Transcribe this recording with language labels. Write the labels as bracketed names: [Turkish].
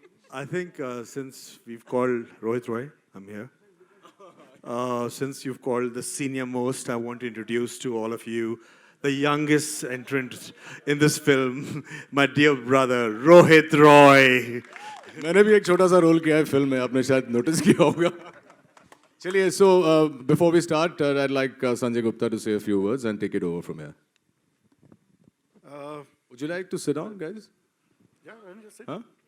[English] I think since we've called Rohit Roy, I'm here. since you've called the senior most, I want to introduce to all of you the youngest entrant in this film, my dear brother, Rohit Roy. [Hindi] मैंने भी एक छोटा सा role किया है film में, आपने शायद नोटिस किया होगा. [English] चलिए, so before we start, I'd like Sanjay Gupta to say a few words and take it over from here. Would you like to sit down, guys? Yeah, I'm just Huh?